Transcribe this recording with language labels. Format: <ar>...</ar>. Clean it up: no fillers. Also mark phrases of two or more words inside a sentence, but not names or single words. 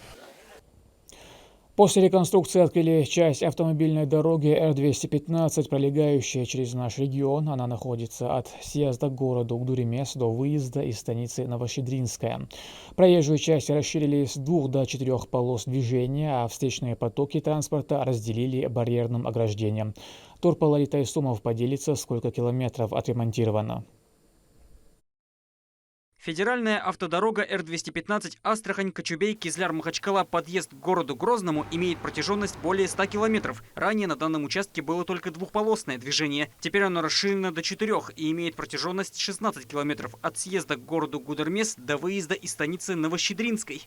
<ru>После реконструкции открыли часть автомобильной дороги Р-215, пролегающая через наш регион. Она находится от съезда к городу Угдуремес до выезда из станицы Новощедринская. Проезжую часть расширили с 2 до 4 полос движения, а встречные потоки транспорта разделили барьерным ограждением. Турпала Тайсумов поделится, сколько километров отремонтировано. Федеральная автодорога Р-215 Астрахань-Кочубей-Кизляр-Махачкала подъезд к городу Грозному имеет протяженность более 100 километров. Ранее на данном участке было только двухполосное движение. Теперь оно расширено до 4 и имеет протяженность 16 километров от съезда к городу Гудермес до выезда из станицы Новощедринской.</ru>